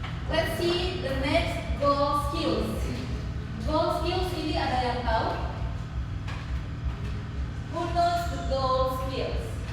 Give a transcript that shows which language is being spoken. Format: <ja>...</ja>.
<en>Let's see the next goal skills.</en> <id>Goal skills ini ada yang tahu?</id> <en>Who knows the goal skills?</en>